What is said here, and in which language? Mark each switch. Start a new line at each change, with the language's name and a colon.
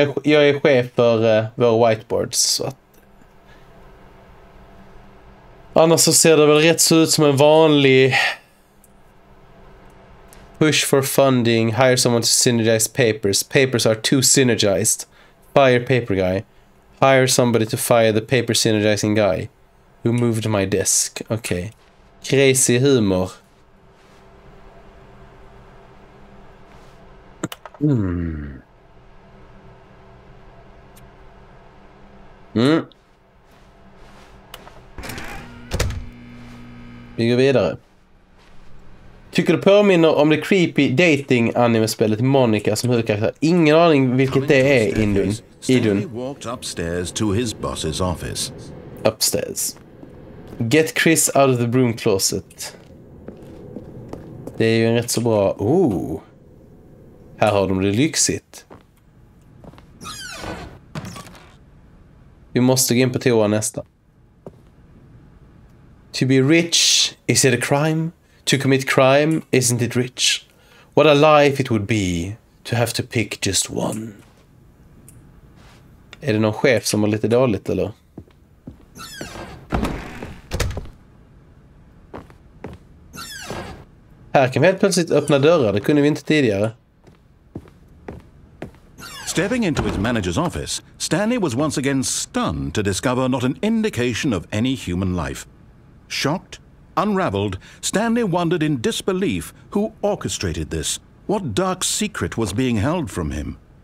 Swedish: Jag är chef för våra whiteboards. Så att... Annars så ser det väl rätt så ut som en vanlig...
English: Push for funding. Hire someone to synergize papers. Papers are too synergized. Fire paper guy. Hire somebody to fire the paper synergizing guy. Who moved my desk.
Swedish: Okej.
English: Crazy humor.
Swedish: Vi går vidare. Tycker du påminner om det creepy dating anime-spelet Monica som huvudkaraktär? Ingen aning vilket det är, Idun.
English: Stanley walked upstairs to his boss's office. Upstairs. Get Chris out of the broom closet.
Swedish: Det är ju en rätt så bra... Här har de det lyxigt. Vi måste gå in på toa nästa.
English: To be rich, is it a crime? To commit crime, isn't it rich? What a life it would be to have to pick just one.
Swedish: Är det någon chef som har lite dåligt, eller? Här kan vi helt plötsligt öppna dörrar, det kunde vi inte tidigare.
English: Stepping into his manager's office, Stanley was once again stunned to discover not an indication of any human life. Shocked, unraveled, Stanley wondered in disbelief who orchestrated this, what dark secret was being held from him.